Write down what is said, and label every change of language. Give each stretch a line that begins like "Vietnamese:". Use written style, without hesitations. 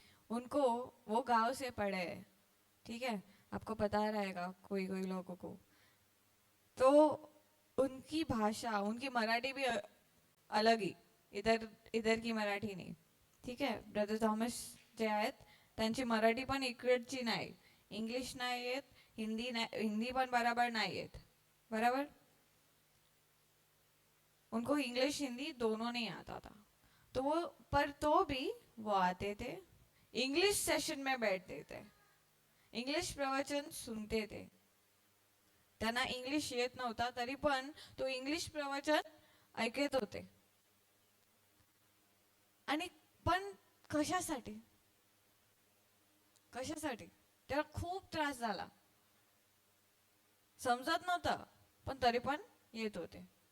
Hindi: उनको, वो गांव से पढ़े हैं, ठीक है, आपको पता रहेगा कोई कोई लोगों को, तो उनकी भाषा, उनकी मराठी भी अलग ही, इधर इधर की मराठी
Marathi: नाही, ठीक आहे। ब्रदर थॉमस जे आहेत त्यांची मराठी पण इकडची नाही, इंग्लिश नाही येत, हिंदी नाही, हिंदी पण बराबर नाही येत, बराबर।
Hindi: उनको इंग्लिश हिंदी दोनों नहीं आता था, तो वो, पर तो भी वो आते थे, इंग्लिश सेशन में बैठते थे, इंग्लिश प्रवचन सुनते थे।
Marathi: त्यांना इंग्लिश येत नव्हता तरी पण तो इंग्लिश प्रवचन ऐकत होते। आणि पण कशासाठी? कशासाठी? त्याला खूप त्रास झाला, समजत नव्हतं, पण तरी पण येत होते।